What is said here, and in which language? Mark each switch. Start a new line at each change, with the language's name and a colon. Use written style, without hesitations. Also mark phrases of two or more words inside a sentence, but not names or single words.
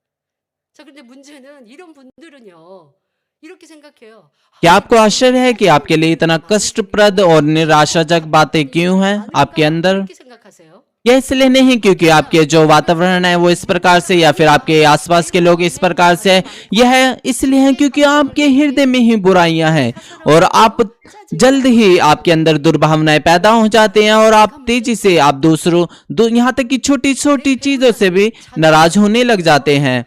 Korean: 자, 근데 문제는 이런 분들은요. 이렇게 생각해요.
Hindi: क्या आपको आश्चर्य है कि आपके लिए इतना कष्टप्रद और निराशाजनक बातें क्यों हैं आपके अंदर?
Korean: 이렇게 생각하세요?
Hindi: यह इसलिए नहीं क्योंकि आपके जो वातावरण है वो इस प्रकार से, या फिर आपके आसपास के लोग इस प्रकार से है। यह इसलिए है क्योंकि आपके हृदय में ही बुराइयां हैं, और आप जल्द ही आपके अंदर दुर्भावनाएं पैदा हो जाते हैं, और आप तेजी से आप यहाँ तक कि छोटी छोटी चीजों से भी नाराज होने लग जाते हैं।